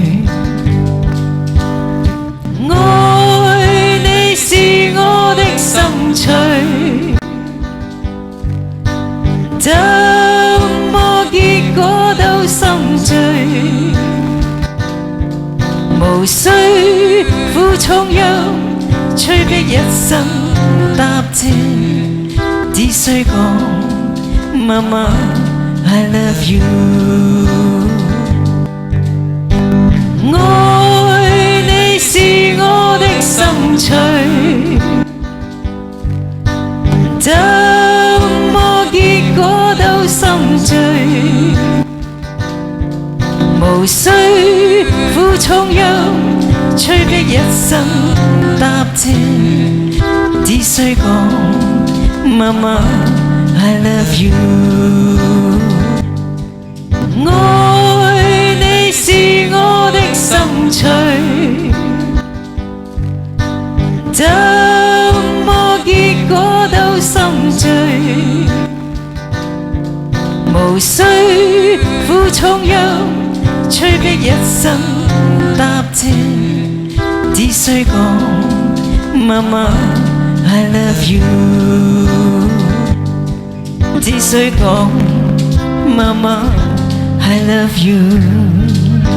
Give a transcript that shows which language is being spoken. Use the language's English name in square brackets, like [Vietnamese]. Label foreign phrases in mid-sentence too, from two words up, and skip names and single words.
[Cantonese] 愛你是我的心趣，怎麼結果都心醉，無需負重任，催逼一生答謝，只需講媽媽 [English] I love you。 [Cantonese] 愛你是我的心趣，怎麼結果都心醉，無需負重任，催逼一生答謝，只需講媽媽 [English] I love you。 [Cantonese] 愛你是我的心趣，怎麼結果都心醉，無需負重任，催逼一生答謝，只需講媽媽 [English] I love you， [Cantonese] 只需講媽媽 [English] I love you。